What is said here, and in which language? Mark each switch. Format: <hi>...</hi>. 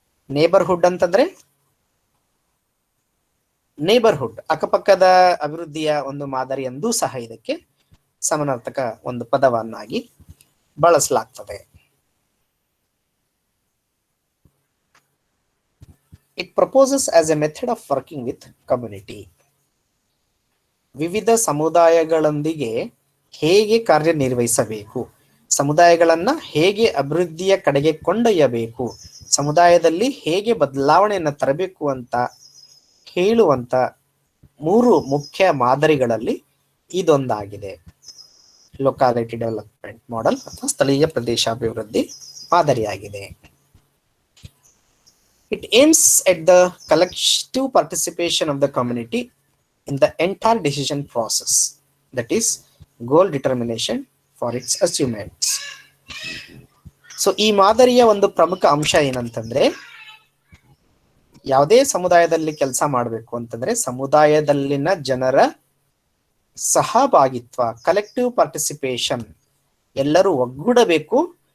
<kn>Neighbourhood ಅಂತಂದ್ರೆ ಅಕ್ಕಪಕ್ಕದ ಅಭಿವೃದ್ಧಿಯ ಒಂದು ಮಾದರಿ ಎಂದೂ ಸಹ ಇದಕ್ಕೆ ಸಮಾನಾರ್ಥಕ ಒಂದು ಪದವನ್ನಾಗಿ ಬಳಸಲಾಗ್ತದೆ.</kn> <en>It proposes as a method of working with community.</en> <kn>ವಿವಿಧ ಸಮುದಾಯಗಳೊಂದಿಗೆ ಹೇಗೆ ಕಾರ್ಯನಿರ್ವಹಿಸಬೇಕು, ಸಮುದಾಯಗಳನ್ನ ಹೇಗೆ ಅಭಿವೃದ್ಧಿಯ ಕಡೆಗೆ ಕೊಂಡೊಯ್ಯಬೇಕು, ಸಮುದಾಯದಲ್ಲಿ ಹೇಗೆ ಬದಲಾವಣೆಯನ್ನು ತರಬೇಕು ಅಂತ ಹೇಳುವಂತ ಮೂರು ಮುಖ್ಯ ಮಾದರಿಗಳಲ್ಲಿ ಇದೊಂದಾಗಿದೆ. ಲೋಕಾಲಿಟಿ ಡೆವಲಪ್ಮೆಂಟ್ ಮಾಡೆಲ್ ಅಥವಾ ಸ್ಥಳೀಯ ಪ್ರದೇಶಾಭಿವೃದ್ಧಿ ಮಾದರಿಯಾಗಿದೆ.</kn> <en>It aims at the collective participation of the community in the entire decision process, that is goal determination for its achievements.</en> <kn>So ಈ ಮಾದರಿಯ ಒಂದು ಪ್ರಮುಖ ಅಂಶ ಏನಂತಂದ್ರೆ, ಯಾವುದೇ ಸಮುದಾಯದಲ್ಲಿ ಕೆಲಸ ಮಾಡಬೇಕು ಅಂತಂದ್ರೆ ಸಮುದಾಯದಲ್ಲಿನ ಜನರ ಸಹಭಾಗಿತ್ವ, ಕಲೆಕ್ಟಿವ್ ಪಾರ್ಟಿಸಿಪೇಷನ್, ಎಲ್ಲರೂ ಒಗ್ಗೂಡಬೇಕು.</kn>